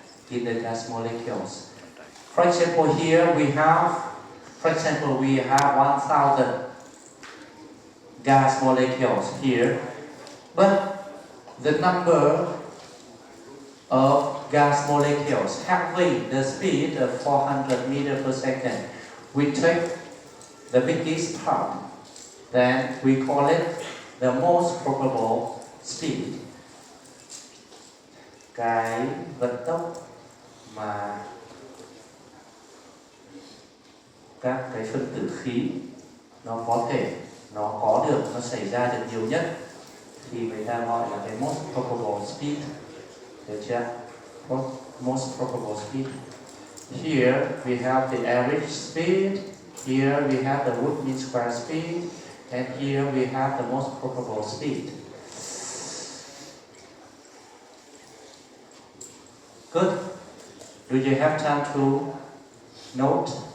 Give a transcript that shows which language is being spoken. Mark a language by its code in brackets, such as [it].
[en] In the gas molecules. For example, here we have, 1,000 gas molecules here, but the number of gas molecules having the speed of 400 meters per second, we take the biggest part, then we call it the most probable speed. [vi] Cái vận tốc mà các cái phân tử khí nó có được, nó xảy ra được nhiều nhất thì người ta gọi là cái most probable speed. Được chưa? Most probable speed. [en] Here we have the average speed, here we have the root mean square speed, and here we have the most probable speed. Good. Do you have time to note?